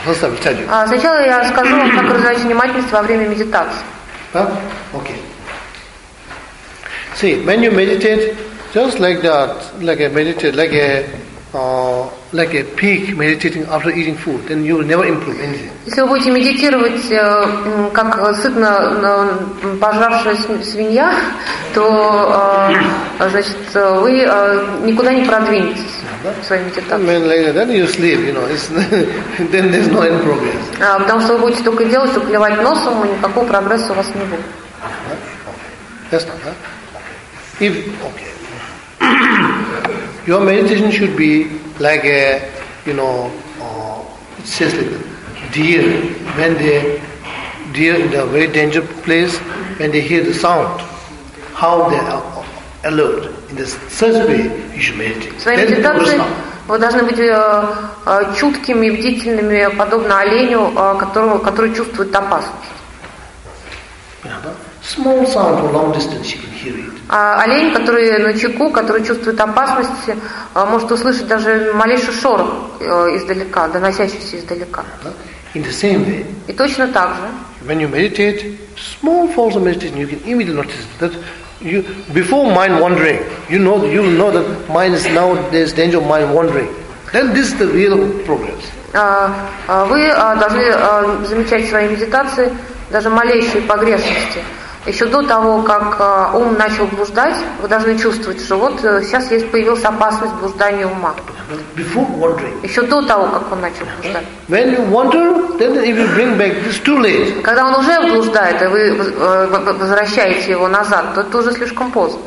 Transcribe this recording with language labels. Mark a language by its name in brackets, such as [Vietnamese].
[English] First, I will tell you. [Russian] Сначала я скажу вам, как развивать внимательность во время медитации. [English] Okay. See, when you meditate, just like that, like a peak meditating after eating food, then you will never improve anything. [Russian] Если вы будете медитировать как сытно пожравшаяся свинья, то значит вы никуда не продвинетесь в своей медитации. [English] Then later, then you sleep, you know, then there's no any progress. [Russian] Потому что вы будете только делать, только клевать носом, и никакого прогресса у вас не будет. [English] That's not that. If okay. Your meditation should be like a, you know, it says like deer. When the deer in a very dangerous place, when they hear the sound, how they are alert. In the such way, you should meditate. [Russian] В своей медитации вы должны быть чуткими, бдительными, подобно оленю, который чувствует опасность. [English] Small sound for long distance, you can hear it. [Russian] Олень, который на чеку, который чувствует опасность, может услышать даже малейший шорох издалека, доносящийся издалека. [English] In the same way, [Russian] и точно так же. [English] When you meditate, small falls of meditation, you can immediately notice that you, before mind wandering, you will know that mind is now, there's danger of mind wandering. Then this is the real progress. [Russian] Вы должны замечать в своей медитации даже малейшие погрешности. Еще до того, как ум начал блуждать, вы должны чувствовать, что вот сейчас есть появилась опасность блуждания ума. Еще до того, как он начал блуждать. [English] When you wander, then if you bring back, it's too late. [Russian] Когда он уже блуждает, и вы возвращаете его назад, то это уже слишком поздно.